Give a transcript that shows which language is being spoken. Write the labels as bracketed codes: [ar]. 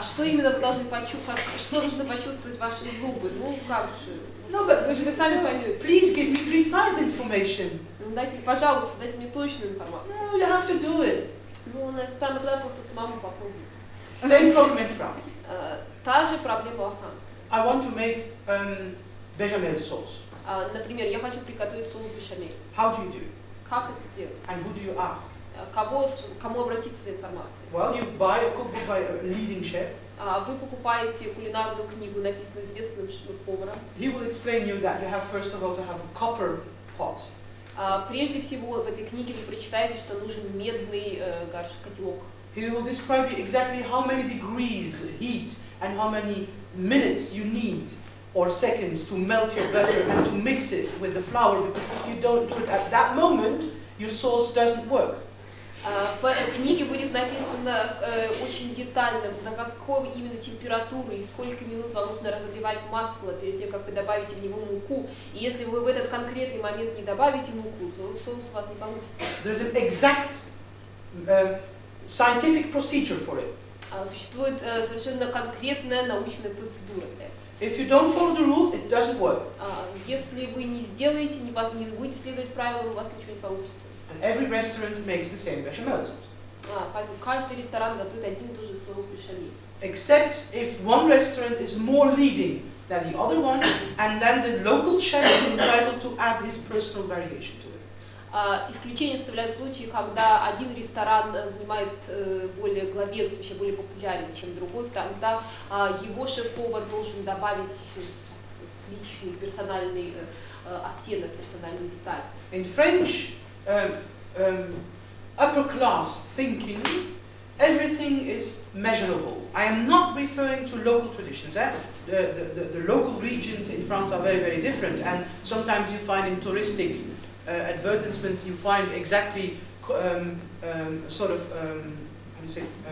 [ru] А что именно вы должны почувствовать? Что должны почувствовать ваши зубы? Ну как же? [en] No, but [ru] Вы же вы сами поймете. [en] please give me precise information. [ru] Ну, дайте, пожалуйста, дайте мне точную информацию. [en] No, you have to do it. [ru] Ну, надо просто самому попробовать. [en] Same problem in France. [ru] Та же проблема во Франции. [en] I want to make bechamel sauce. [ru] Например, я хочу приготовить соус бешамель. [en] How do you do it? [ru] Как это сделать? [en] And who do you ask? [ru] Кому обратиться за информацией? [en] Well, you buy a cookbook by a leading chef. [ru] Вы покупаете кулинарную книгу, написанную известным поваром. [en] He will explain you that you have first of all to have a copper pot. [ru] Прежде всего в этой книге вы прочитаете, что нужен медный котелок. [en] He will describe you exactly how many degrees heat and how many minutes you need or seconds to melt your butter and to mix it with the flour, because if you don't do it at that moment, your sauce doesn't work. [ru] В книге будет написано очень детально, на какой именно температуру и сколько минут вам нужно разогревать масло перед тем, как вы добавите в него муку. И если вы в этот конкретный момент не добавите муку, то соус у вас не получится. [en] There's an exact scientific procedure for it. [ru] Существует совершенно конкретная научная процедура для этого. [en] If you don't follow the rules, it doesn't work. [ru] Если вы не сделаете, не будете следовать правилам, у вас ничего не получится. [en] And every restaurant makes the same bechamel sauce. [ru] Поэтому каждый ресторан готовит один и тот же соус бешамель. [en] Except if one restaurant is more leading than the other one, and then the local chef is entitled to add his personal variation to it. [ru] Исключение составляют случаи, когда один ресторан занимает более главенствующий, более популярен, чем другой, тогда его шеф-повар должен добавить личный персональный оттенок, персональный деталь. [en] In French, upper class thinking, everything is measurable. I am not referring to local traditions. The local regions in France are very, very different, and sometimes you find in touristic advertisements, you find exactly sort of, how do you say,